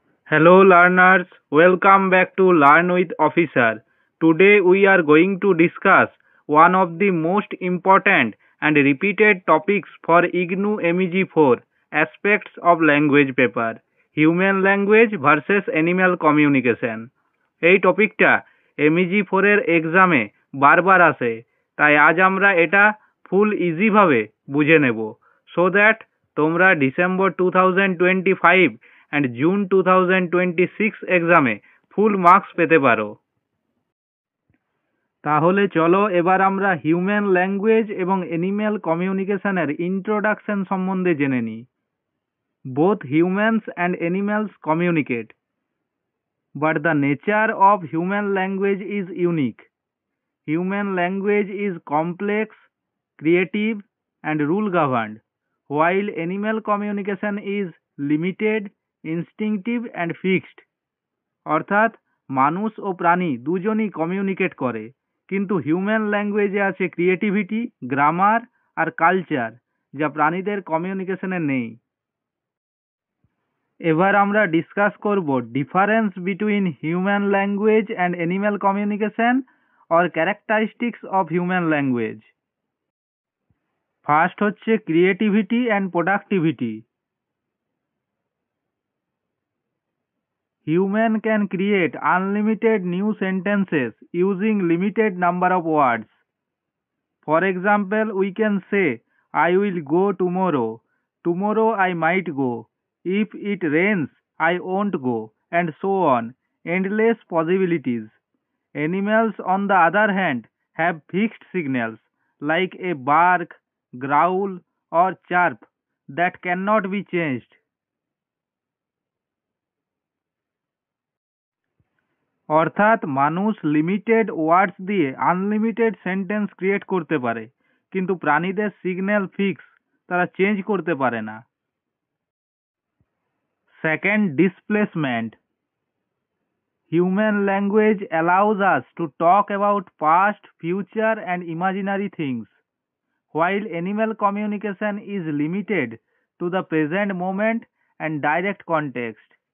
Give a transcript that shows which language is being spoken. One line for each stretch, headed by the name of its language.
English: Hello learners, welcome back to Learn with Officer. Today we are going to discuss one of the most important and repeated topics for IGNOU MEG 4 aspects of language paper, human language versus animal communication.
Bangla: এই টপিকটা MEG 4 এর এক্সামে বারবার আসে, তাই আজ আমরা এটা ফুল ইজিভাবে বুঝে নেব সো দ্যাট তোমরা ডিসেম্বর 2025 অ্যান্ড জুন 2026 এক্সামে ফুল মার্কস পেতে পারো। তাহলে চলো এবার আমরা হিউম্যান ল্যাঙ্গুয়েজ এবং অ্যানিম্যাল কমিউনিকেশনের ইন্ট্রোডাকশন সম্বন্ধে জেনে নিই।
English: Both humans and animals communicate, but the nature of human language is unique. Human language is complex, creative, and rule governed, while animal communication is limited, instinctive, and fixed.
Bangla: অর্থাৎ মানুষ ও প্রাণী দুজনই communicate করে, কিন্তু human ল্যাঙ্গুয়েজে আছে creativity, grammar আর culture, যা প্রাণীদের কমিউনিকেশনে নেই। এবার আমরা ডিসকাস করব
English: Difference between human language and animal communication or characteristics of human language. First হচ্ছে creativity and productivity. Human can create unlimited new sentences using limited number of words. For example, we can say, I will go tomorrow. Tomorrow I might go. If it rains, I won't go. And so on. Endless possibilities. Animals, on the other hand, have fixed signals like a bark, growl, or chirp that cannot be changed.
Bangla: অর্থাৎ মানুষ limited ওয়ার্ডস দিয়ে unlimited sentence create করতে পারে, কিন্তু প্রাণীদের signal fix, তারা change করতে পারে না।
English: Second, displacement. Human language allows us to talk about past, future and imaginary things, while animal communication is limited to the present moment and direct context.